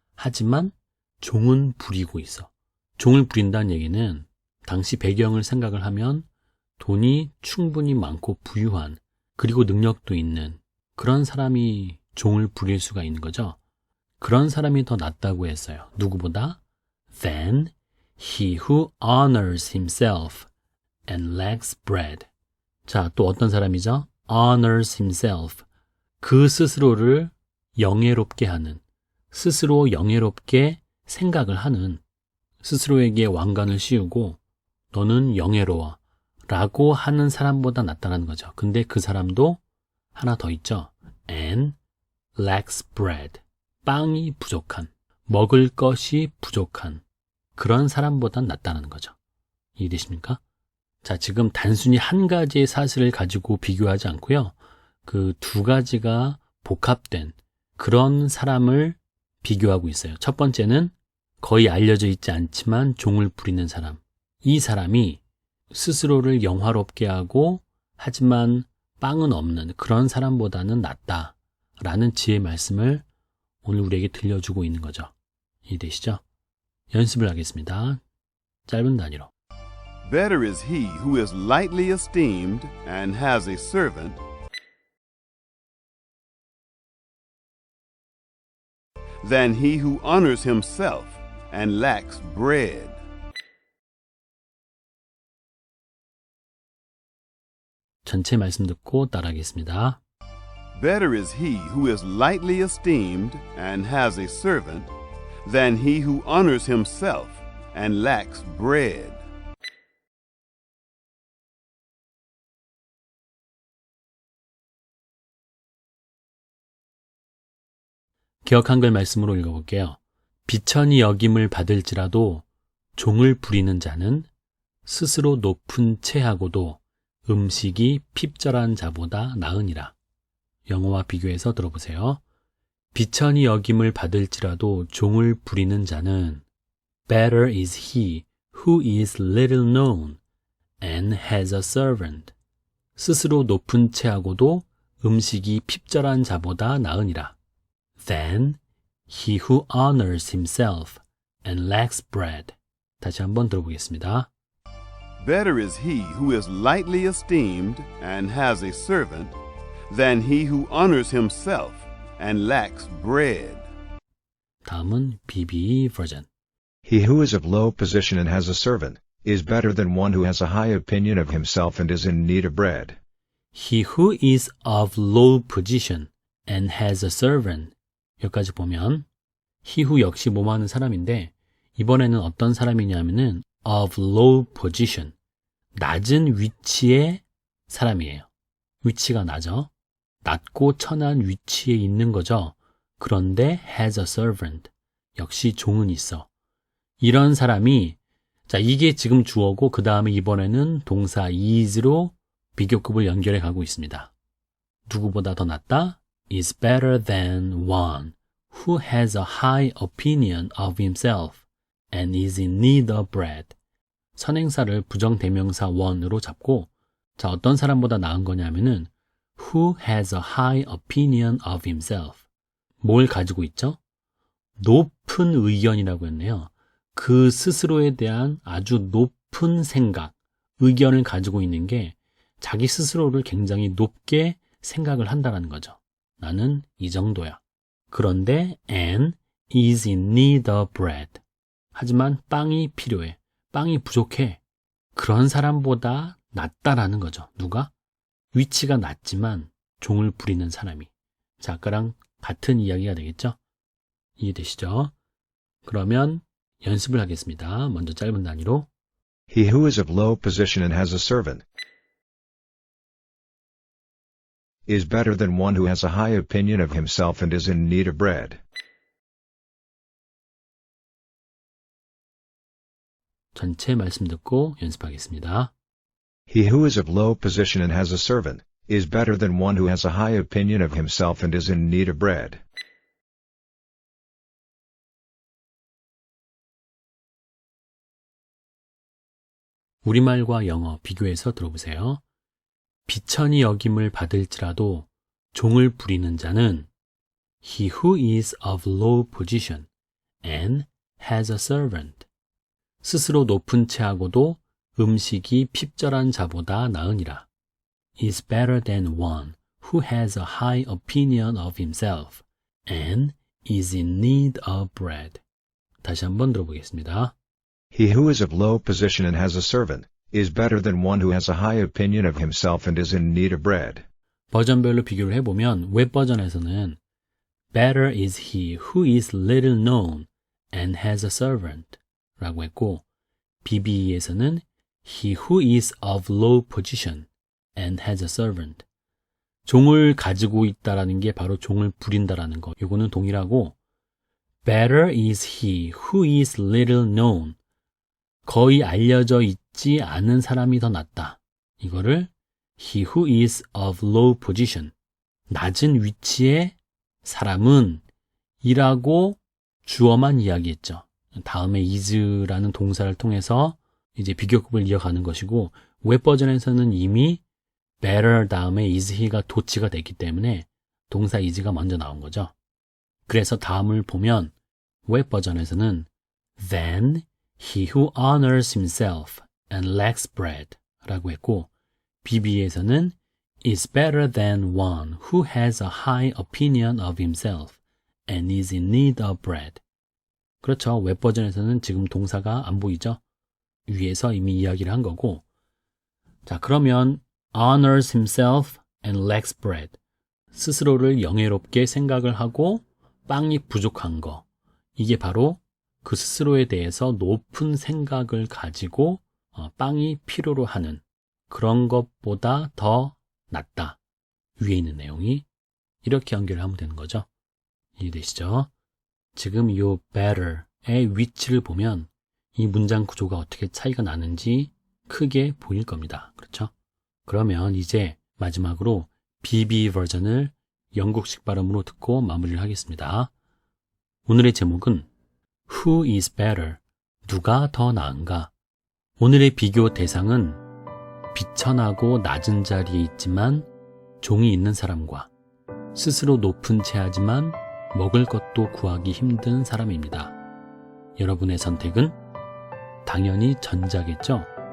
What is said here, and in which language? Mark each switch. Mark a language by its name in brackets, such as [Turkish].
[Korean] 하지만 종은 부리고 있어. 종을 부린다는 얘기는 당시 배경을 생각을 하면 돈이 충분히 많고 부유한 그리고 능력도 있는 그런 사람이 종을 부릴 수가 있는 거죠. 그런 사람이 더 낫다고 했어요. 누구보다? [English] Than he who honors himself and lacks bread. [Korean] 자, 또 어떤 사람이죠? [English] honors himself. [Korean] 그 스스로를 영예롭게 하는, 스스로 영예롭게 생각을 하는, 스스로에게 왕관을 씌우고 너는 영예로워 라고 하는 사람보다 낫다는 거죠. 근데 그 사람도 하나 더 있죠. [English] And lacks bread. [Korean] 빵이 부족한, 먹을 것이 부족한 그런 사람보다 낫다는 거죠. 이해되십니까? 자, 지금 단순히 한 가지의 사실을 가지고 비교하지 않고요. 그 두 가지가 복합된 그런 사람을 비교하고 있어요. 첫 번째는 거의 알려져 있지 않지만 종을 부리는 사람. 이 사람이 스스로를 영화롭게 하고 하지만 빵은 없는 그런 사람보다는 낫다라는 지혜의 말씀을 오늘 우리에게 들려주고 있는 거죠. 이해되시죠? 연습을 하겠습니다. 짧은 단위로. [English] Better is he who is lightly esteemed and has a servant than he who honors himself and lacks bread. [Korean] 전체 말씀 듣고 따라하겠습니다. [English] Better is he who is lightly esteemed and has a servant than he who honors himself and lacks bread. [Korean] 기억 한글 말씀으로 읽어볼게요. 비천히 여김을 받을지라도 종을 부리는 자는 스스로 높은 채하고도 음식이 핍절한 자보다 나으니라. 영어와 비교해서 들어보세요. 비천히 여김을 받을지라도 종을 부리는 자는 [English] Better is he who is little known and has a servant. [Korean] 스스로 높은 채하고도 음식이 핍절한 자보다 나으니라. [English] Than he who honors himself and lacks bread. [Korean] 다시 한번 들어보겠습니다. [English] Better is he who is lightly esteemed and has a servant than he who honors himself and lacks bread. [Korean] 다음은 BB 버전. [English] He who is of low position and has a servant is better than one who has a high opinion of himself and is in need of bread. He who is of low position and has a servant. [Korean] 여기까지 보면 he who 역시 뭐하는 사람인데 이번에는 어떤 사람이냐면은 [English] of low position. [Korean] 낮은 위치에 사람이에요. 위치가 낮아. 낮고 천한 위치에 있는 거죠. 그런데 [English] has a servant. [Korean] 역시 종은 있어. 이런 사람이, 자, 이게 지금 주어고 그 다음에 이번에는 동사 is로 비교급을 연결해 가고 있습니다. 누구보다 더 낫다? [English] is better than one who has a high opinion of himself and is in need of bread. [Korean] 선행사를 부정대명사 one으로 잡고, 자, 어떤 사람보다 나은 거냐면은 [English] who has a high opinion of himself. [Korean] 뭘 가지고 있죠? 높은 의견이라고 했네요. 그 스스로에 대한 아주 높은 생각, 의견을 가지고 있는 게 자기 스스로를 굉장히 높게 생각을 한다는 거죠. 나는 이 정도야. 그런데 [English] and is in need of bread. [Korean] 하지만 빵이 필요해. 빵이 부족해. 그런 사람보다 낫다라는 거죠. 누가? 위치가 낮지만 종을 부리는 사람이. 자, 아까랑 같은 이야기가 되겠죠? 이해되시죠? 그러면 연습을 하겠습니다. 먼저 짧은 단위로. [English] He who is of low position and has a servant is better than one who has a high opinion of himself and is in need of bread. [Korean] 전체 말씀 듣고 연습하겠습니다. [English] He who is of low position and has a servant is better than one who has a high opinion of himself and is in need of bread. [Korean] 우리말과 영어 비교해서 들어보세요. 비천히 여김을 받을지라도 종을 부리는 자는 [English] he who is of low position and has a servant. [Korean] 스스로 높은 채하고도 음식이 핍절한 자보다 나으니라. [English] is better than one who has a high opinion of himself and is in need of bread. [Korean] 다시 한번 들어보겠습니다. [English] He who is of low position and has a servant is better than one who has a high opinion of himself and is in need of bread. [Korean] 버전별로 비교를 해보면 웹 버전에서는 [English] better is he who is little known and has a servant [Korean] 라고 했고, BBE에서는 [English] he who is of low position and has a servant. [Korean] 종을 가지고 있다라는 게 바로 종을 부린다라는 거. 이거는 동일하고, [English] better is he who is little known. [Korean] 거의 알려져 있지 않은 사람이 더 낫다. 이거를 [English] he who is of low position. [Korean] 낮은 위치의 사람은 이라고 주어만 이야기했죠. 다음에 is라는 동사를 통해서 이제 비교급을 이어가는 것이고, 웹 버전에서는 이미 better 다음에 is he가 도치가 됐기 때문에 동사 is가 먼저 나온 거죠. 그래서 다음을 보면 웹 버전에서는 [English] then he who honors himself and lacks bread [Korean] 라고 했고, BB에서는 [English] is better than one who has a high opinion of himself and is in need of bread. [Korean] 그렇죠. 웹 버전에서는 지금 동사가 안 보이죠? 위에서 이미 이야기를 한 거고. 자, 그러면 [English] honors himself and lacks bread. [Korean] 스스로를 영예롭게 생각을 하고 빵이 부족한 거. 이게 바로 그 스스로에 대해서 높은 생각을 가지고 빵이 필요로 하는 그런 것보다 더 낫다. 위에 있는 내용이 이렇게 연결하면 되는 거죠. 이해되시죠? 지금 이 better의 위치를 보면 이 문장 구조가 어떻게 차이가 나는지 크게 보일 겁니다. 그렇죠? 그러면 이제 마지막으로 BB 버전을 영국식 발음으로 듣고 마무리를 하겠습니다. 오늘의 제목은 [English] Who is better? [Korean] 누가 더 나은가? 오늘의 비교 대상은 비천하고 낮은 자리에 있지만 종이 있는 사람과 스스로 높은 채하지만 먹을 것도 구하기 힘든 사람입니다. 여러분의 선택은 당연히 전자겠죠?